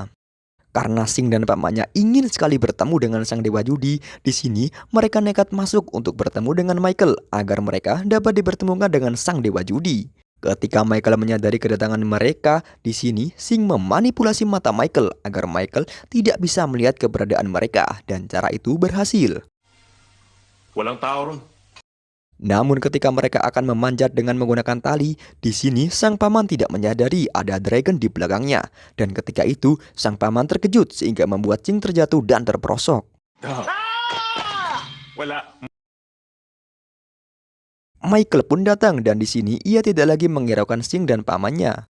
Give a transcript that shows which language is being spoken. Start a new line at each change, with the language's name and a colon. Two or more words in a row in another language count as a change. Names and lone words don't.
Indonesian: Karena Sing dan pamannya ingin sekali bertemu dengan sang dewa judi, di sini mereka nekat masuk untuk bertemu dengan Michael agar mereka dapat dipertemukan dengan sang dewa judi. Ketika Michael menyadari kedatangan mereka, di sini Sing memanipulasi mata Michael agar Michael tidak bisa melihat keberadaan mereka, dan cara itu berhasil.
Filipino: Walang tao ron.
Indonesian: Namun ketika mereka akan memanjat dengan menggunakan tali, di sini sang paman tidak menyadari ada Dragon di belakangnya. Dan ketika itu, sang paman terkejut sehingga membuat Sing terjatuh dan terperosok. Wala. Michael pun datang dan di sini ia tidak lagi menghiraukan Sing dan pamannya.